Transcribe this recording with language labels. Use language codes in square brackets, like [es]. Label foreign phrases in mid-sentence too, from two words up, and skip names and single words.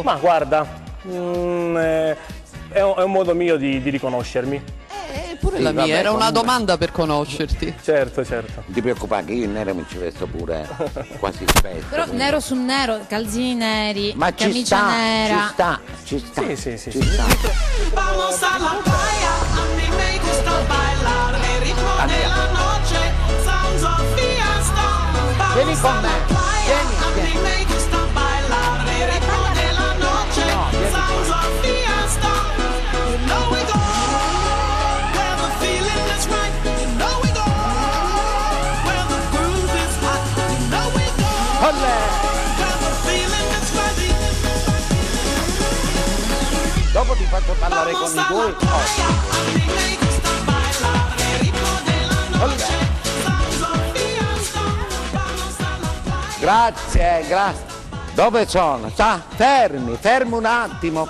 [it] Ma guarda, è un modo mio di riconoscermi. Pure la mia, era una domanda per conoscerti. Certo. Non ti preoccupare che io in nero mi ci vesto pure quasi spesso. Però nero su nero, calzini neri, ma camicia nera. Ci sta. Sì. [es] Vamos a la playa, a mí me gusta bailar el ritmo de la noche, [en] sounds of fiesta. [it] Vieni con me, vieni. [es] A mí me gusta bailar el ritmo de la noche, [en] sounds of fiesta. You know we go where the feeling is right. You know we go where the groove is hot. You know we go where the feeling is ready. [it] Dopo ti faccio parlare con i tuoi. Grazie. Dove sono? Fermi un attimo.